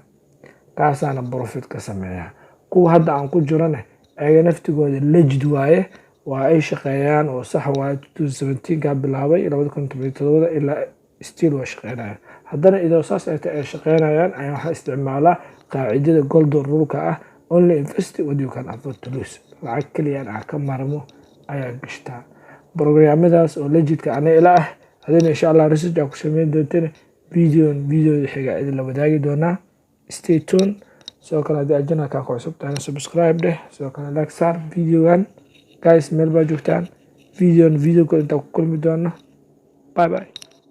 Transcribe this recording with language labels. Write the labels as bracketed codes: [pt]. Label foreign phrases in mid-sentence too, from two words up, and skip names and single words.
[so] kaasaana profit ka sameeyaa. kuwa hadda aan ku jirana ayaga naftigooda legit waaye. waa ay shaqeeyaan oo sax waaye. 2017 bilaabay 2017 ilaa still waa shaqeynayaan. haddana idoo saas ay tahay shaqeynayaan ayaa waxaa isticmaalaa qaacidada golden rule-ka ah [en] only invest what you can afford to lose. [so] lacag kaliya aan ka maarmo ayaa gashtaa. programmadaas oo legit-ka ana ila ah hadina [ar] insha Allah [so] research ku sameyn doonteen video xiga idin la wadaagi doonaa. [en] stay tuned. [so] sidoo kale haddii ajana ka cusub tahay subscribe dheh. sidoo kale like saar videogan. guys meel baa joogtaan video inta ku kulmi doona. [en] bye bye.